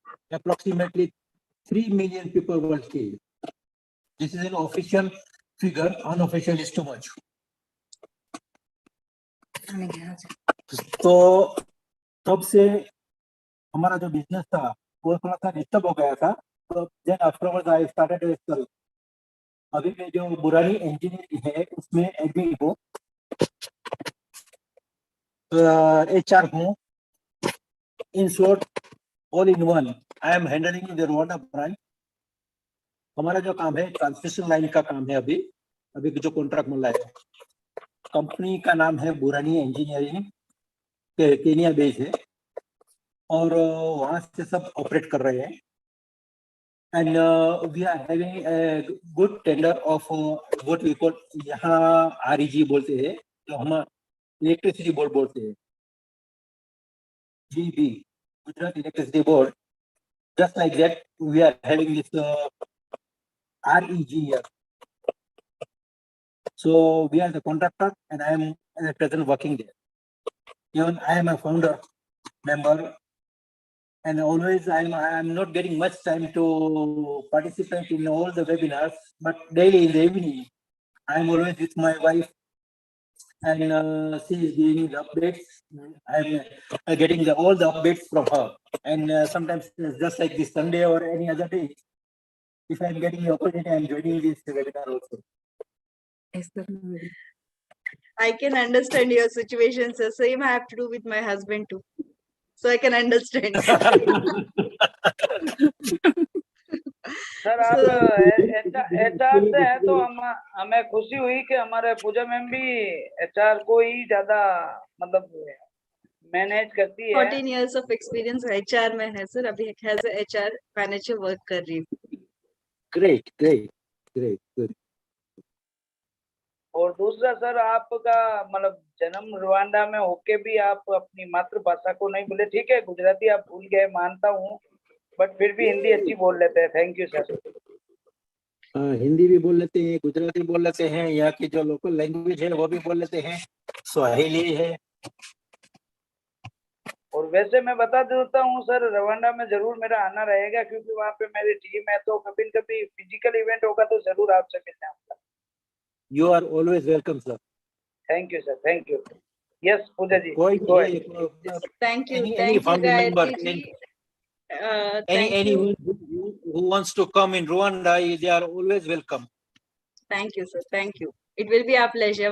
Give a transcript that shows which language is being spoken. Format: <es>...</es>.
<en>Approximately 3 million people were killed. This is an official figure, unofficial is too much.</en> <hi>तो तब से हमारा जो बिजनेस था वो थोड़ा सा डिस्टर्ब हो गया था। तो</hi> <en>then afterwards I started</en> <hi>अभी मैं जो बुरानी इंजीनियरिंग है उसमें एडमिन हूँ, HR हूँ।</hi> <en>In short, all in one, I am handling the Rwanda branch.</en> <hi>हमारा जो काम है ट्रांसमिशन लाइन का काम है। अभी जो कॉन्ट्रैक्ट मिला है, कंपनी का नाम है बुरानी इंजीनियरिंग, केनिया बेस है, और वहाँ से सब ऑपरेट कर रहे हैं।</hi> <en>and we are having a good tender of what we call,</en> <hi>यहाँ REG बोलते हैं,</hi> <en>जो हम electricity board बोलते हैं, GB, Gujarat electricity board. Just like that, we are having this REG here. So we are the contractor, and I am at present working there. Even I am a founder member, and always I am not getting much time to participate in all the webinars. But daily in the evening, I am always with my wife, and she is giving the updates. I am getting all the updates from her, and sometimes just like this Sunday or any other day, if I am getting the opportunity, I am joining this webinar also. I can understand your situation, sir. Same I have to do with my husband too. So I can understand.</en> <hi>Sir आप HR से हैं तो हमें खुशी हुई कि हमारे पूजा ma'am भी HR को ही ज्यादा मतलब मैनेज करती है।</hi> <en>14 years of experience HR</en> <hi>में है सर, अभी</hi> <en>as a HR manager work</en> <hi>कर रही हूँ।</hi> <en>Great, good.</en> <hi>और दूसरा सर, आपका मतलब जन्म रवांडा में होके भी आप अपनी मातृभाषा को नहीं भूले। ठीक है, गुजराती आप भूल गए मानता हूँ, बट फिर भी हिंदी अच्छी बोल लेते हैं। Thank you sir. हिंदी भी बोल लेते हैं, गुजराती बोल लेते हैं, यहाँ की जो लोकल लैंग्वेज है वो भी बोल लेते हैं, स्वाहिली है। और वैसे मैं बता देता हूँ सर, रवांडा में जरूर मेरा आना रहेगा, क्योंकि वहाँ पे मेरी टीम है, तो कभी कभी फिजिकल इवेंट होगा तो जरूर आपसे मिलना होगा।</hi> <en>You are always welcome, sir. Thank you, sir. Thank you. Yes, Pooja ji. Thank you. Any Thank you, family member, Gayatri ji. Thank you. anyone who wants to come in Rwanda, they are always welcome. Thank you, sir. Thank you. It will be our pleasure.</en>